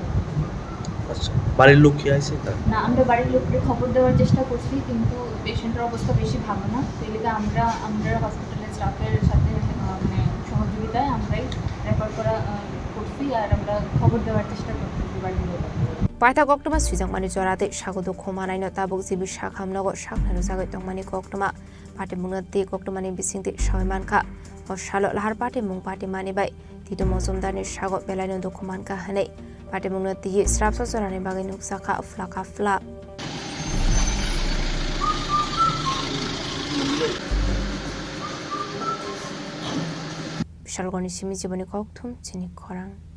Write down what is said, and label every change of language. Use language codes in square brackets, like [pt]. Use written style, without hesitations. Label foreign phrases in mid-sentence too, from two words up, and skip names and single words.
[bn] আচ্ছা বাড়ির লোক কি আছে না আমরা বাড়ির লোককে খবর দেওয়ার চেষ্টা করছি কিন্তু পেশেন্টের অবস্থা বেশি ভালো না সেই লিগে আমরা হসপিটালের স্টাফের সাথে মানে সহযোগিতায় আমরাই রেফার করছি আর আমরা খবর দেওয়ার চেষ্টা করতেছি বাড়ির লোক [trp] Paitha koktuma sujang mani jorate sagodo khomanai no tabuk jibi shakham nogo shakhnaru jagai tongmani koktuma pati mungnati koktumani bisingti soimanka osalo lahar pati mung pati mani bai titu mojumdar ni sago belai no dokumanka hanei pati mungnati srapso jorani bagai nuksaka flaka fla Bishalgoni simi jiboni koktum chini khorang